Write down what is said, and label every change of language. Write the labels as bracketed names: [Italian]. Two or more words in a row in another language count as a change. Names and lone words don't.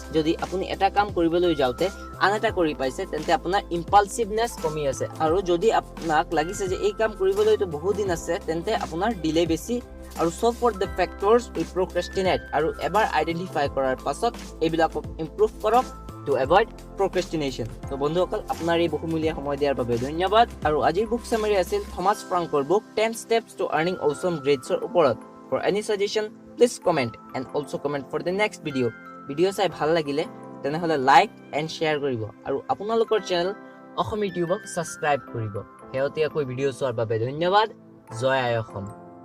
[Assamese] যদি আপুনি এটা কাম কৰিবলৈ যাওঁতে আন এটা কৰি পাইছে, তেন্তে আপোনাৰ ইম্পালচিভনেছ কমি আছে। আৰু যদি আপোনাক লাগিছে যে এই কাম কৰিবলৈতো বহুত দিন আছে, তেন্তে আপোনাৰ ডিলে বেছি। আৰু [English] so for the factors we procrastinate, [Assamese] আৰু এবাৰ আইডেণ্টিফাই কৰাৰ পাছত এইবিলাকক ইম্প্ৰুভ কৰক [English] to avoid procrastination. [Assamese] তো বন্ধুসকল, আপোনাৰ এই বহুমূলীয়া সময় দিয়াৰ বাবে ধন্যবাদ। আৰু আজিৰ বুক চামাৰি আছিল থমাছ ফ্ৰাংকৰ বুক 10 Steps to Earning Awesome Grades-ৰ ওপৰত। [English] For any suggestion, please comment and also comment for the next video' [Assamese] চাই ভাল লাগিলে তেনেহ'লে [English] like and share [Assamese] কৰিব আৰু আপোনালোকৰ চেনেল অসম ইউটিউবক ছাবস্ক্ৰাইব কৰিব। শেহতীয়াকৈ ভিডিঅ' চোৱাৰ বাবে ধন্যবাদ। জয় আই অসম।